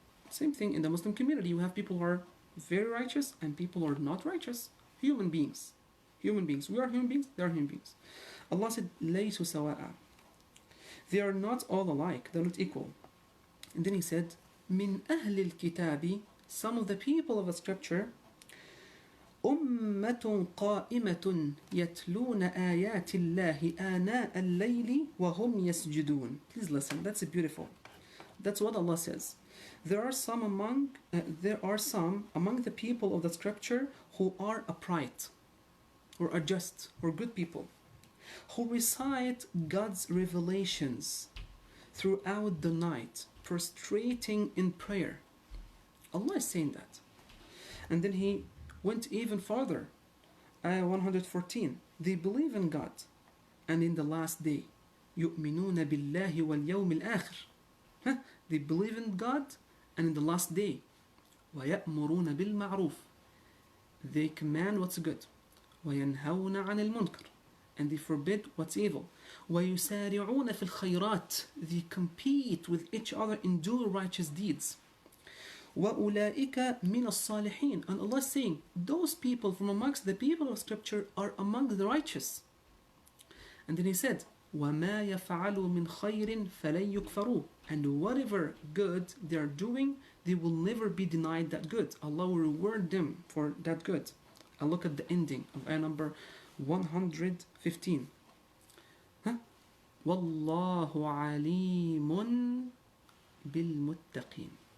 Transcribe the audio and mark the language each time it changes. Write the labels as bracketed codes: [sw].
[en] Same thing in the Muslim community. You have people who are very righteous and people who are not righteous. Human beings. Human beings. We are human beings, they are human beings. Allah said, [ar] لَيْسُوا سَوَاءً. [en] They are not all alike, they're not equal. And then He said, [ar] مِنْ أَهْلِ الْكِتَابِ. [en] Some of the people of the scripture, [ar] أُمَّةٌ قَائِمَةٌ يَتْلُونَ آيَاتِ اللَّهِ آنَاءَ اللَّيْلِ وَهُمْ يَسْجُدُونَ. [en] Please listen, that's beautiful. That's what Allah says. There are some among the people of the scripture who are upright, or are just, or good people, who recite God's revelations throughout the night, prostrating in prayer. Allah is saying that. And then He went even farther. Ayah 114. They believe in God and in the last day. [ar] يُؤْمِنُونَ بِاللَّهِ وَالْيَوْمِ الْآخِرِ. [en] They believe in God and in the last day. [ar] وَيَأْمُرُونَ بِالْمَعْرُوفِ. [en] They command what's good. [ar] وَيَنْهَوْنَ عَنِ الْمُنْكَرِ. [en] And they forbid what's evil. [ar] وَيُسَارِعُونَ فِي الْخَيْرَاتِ. [en] They compete with each other in doing righteous deeds. [ar] وَأُولَٰئِكَ مِنَ الصَّالِحِينَ. [en] And Allah is saying, those people from amongst the people of scripture are among the righteous. And then He said, [ar] وَمَا يَفْعَلُوا مِنْ خَيْرٍ فَلَنْ يُكْفَرُوا. [en] And whatever good they are doing, they will never be denied that good. Allah will reward them for that good. And look at the ending of ayah number 115. [ar] وَاللَّهُ عَلِيمٌ بِالْمُتَّقِينَ.